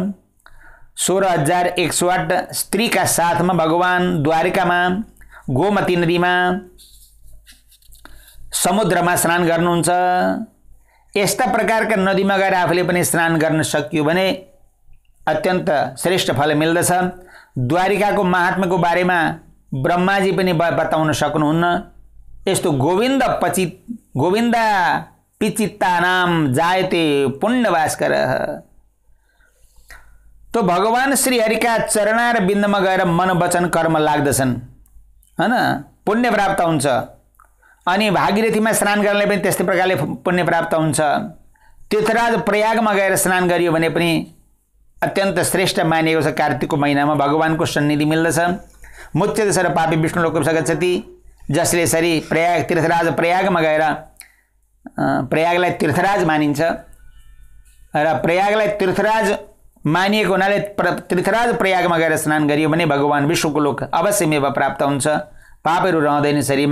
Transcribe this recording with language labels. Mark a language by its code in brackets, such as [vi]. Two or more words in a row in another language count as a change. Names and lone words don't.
[ne] 16,108 स्त्रीका साथमा भगवान द्वारकामा गोमती नदीमा समुद्रमा स्नान गर्नुहुन्छ। यस्ता प्रकारका नदीमा गएर आफूले पनि स्नान गर्न सकियो भने अत्यन्त श्रेष्ठ फल मिल्दछ। द्वारिकाको महात्म्यको बारेमा ब्रह्माजी पनि बताउन सक्नुहुन्न। [sa] यस्तो गोविन्द पिचित्तानाम जायते पुण्यभास्कर। [ne] तो भगवान श्री हरिका चरणार बिन्दमा गएर मन वचन कर्म लाग्दछन्, हैन, पुण्य प्राप्त हुन्छ। अनि भागीरथीमा स्नान गर्नले पनि त्यस्तै प्रकारले पुण्य प्राप्त हुन्छ। तीर्थराज प्रयागमा गएर स्नान गरियो भने पनि अत्यन्त श्रेष्ठ मानिएको छ। कार्तिकको महिनामा भगवानको सन्निधि मिल्दछ। [sa] मुच्यते सर्व पापी विष्णु लोकं गच्छति। [ne] जसले यसरी प्रयाग तीर्थराज प्रयागमा गएर, प्रयागलाई तीर्थराज मानिन्छ र प्रयागलाई तीर्थराज मानिएको हुनाले तीर्थराज प्रयागमा गएर स्नान गरियो भने भगवान विष्णुको लोक अवश्यमेव प्राप्त हुन्छ। पापहरू रहँदैन शरीरमा।